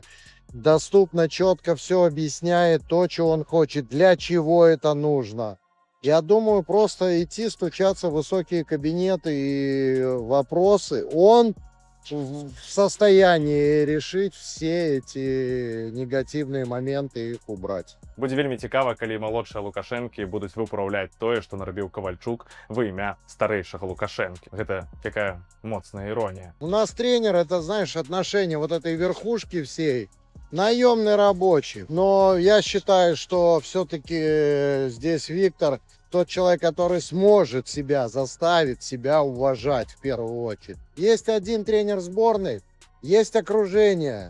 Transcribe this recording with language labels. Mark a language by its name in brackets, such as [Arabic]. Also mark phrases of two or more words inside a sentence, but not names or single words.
[Russian] Доступно, четко все объясняет то, что он хочет, для чего это нужно. Я думаю, просто идти, стучаться в высокие кабинеты и вопросы. Он в состоянии решить все эти негативные моменты и их убрать. [Belarusian] Будзе вельмі цікава, калі малодшыя Лукашэнкі будуць выпраўляць тое, што нарабіў Кавальчук во імя старэйшага Лукашэнкі. Гэта якая моцная іронія. [Russian] У нас тренер, это, знаешь, отношение вот этой верхушки всей, наемный рабочий. Но я считаю, что все-таки здесь Виктор тот человек, который сможет себя, заставит себя уважать в первую очередь. Есть один тренер сборной, есть окружение.